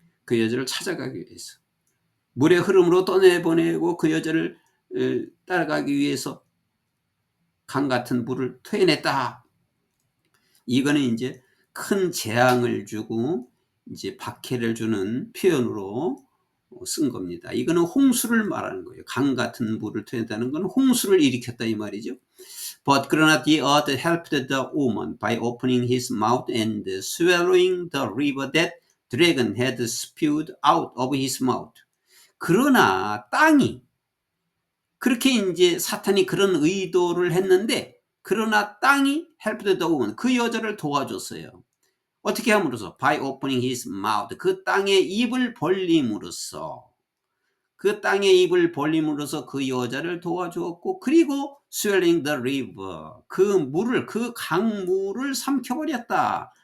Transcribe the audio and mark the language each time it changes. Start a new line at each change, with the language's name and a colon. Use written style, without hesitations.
Korean: 그 여자를 찾아가기 위해서, 물의 흐름으로 떠내보내고 그 여자를 따라가기 위해서 강 같은 물을 토해냈다. 이거는 이제 큰 재앙을 주고 이제 박해를 주는 표현으로 쓴 겁니다. 이거는 홍수를 말하는 거예요. 강 같은 물을 토해낸다는 건 홍수를 일으켰다 이 말이죠.
English: But
Korean: 그러나
English: the earth helped the woman by opening his mouth and swallowing the river that dragon had spewed out of his mouth.
Korean: 그러나 땅이, 그렇게 이제 사탄이 그런 의도를 했는데, 그러나 땅이
English: helped the woman,
Korean: 그 여자를 도와줬어요. 어떻게 함으로써?
English: By opening his mouth,
Korean: 그 땅의 입을 벌림으로써, 그 땅의 입을 벌림으로써 그 여자를 도와주었고, 그리고
English: swallowing the river,
Korean: 그 물을, 그 강물을 삼켜버렸다.